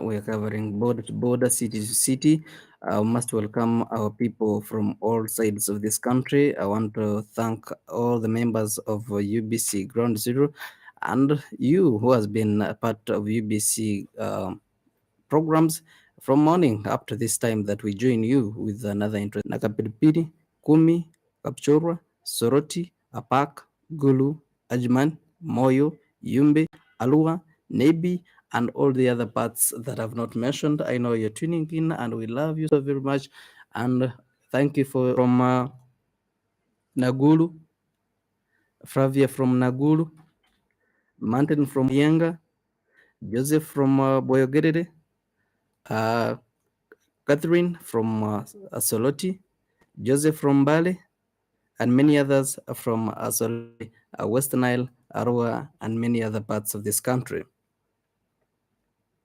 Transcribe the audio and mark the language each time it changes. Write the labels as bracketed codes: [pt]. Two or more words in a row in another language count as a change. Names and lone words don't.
[en] We're covering border to border, city to city. I must welcome our people from all sides of this country. I want to thank all the members of UBC Ground Zero and you who has been a part of UBC programs from morning up to this time that we join you with another interest. Nakapilipili, Kumi, Kapchorwa, Soroti, Apak, Gulu, Ajman, Moyo, Yumbe, Alua, Nebi, and all the other parts that I've not mentioned. I know you're tuning in and we love you so very much. And thank you from Nagulu, Fravia from Nagulu, Martin from Yenga, Joseph from Boyogerere, Catherine from Soloti, Joseph from Bale, and many others from West Nile, Arua, and many other parts of this country.